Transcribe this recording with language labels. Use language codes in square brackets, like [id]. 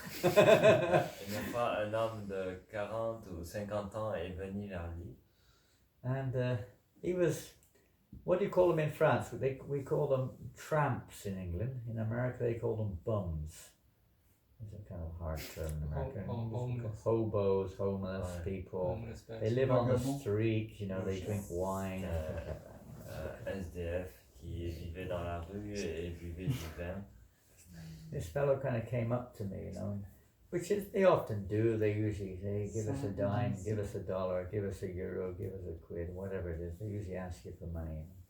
[fr] Une fois, un homme de 40 ou 50 ans est venu vers lui. [en] And he was, what do you call them in France? We call them tramps in England. In America they call them bums. It's a kind of hard term in America. Homeless. Hobos, homeless Right. people. Homeless They live on the street, they drink wine. [fr] SDF qui vivait dans la rue et buvait du vin. [en] This fellow kind of came up to me, and Which is, they often do. They usually say, give us a dime, give us a dollar, give us a euro, give us a quid, whatever it is. They usually ask you for money.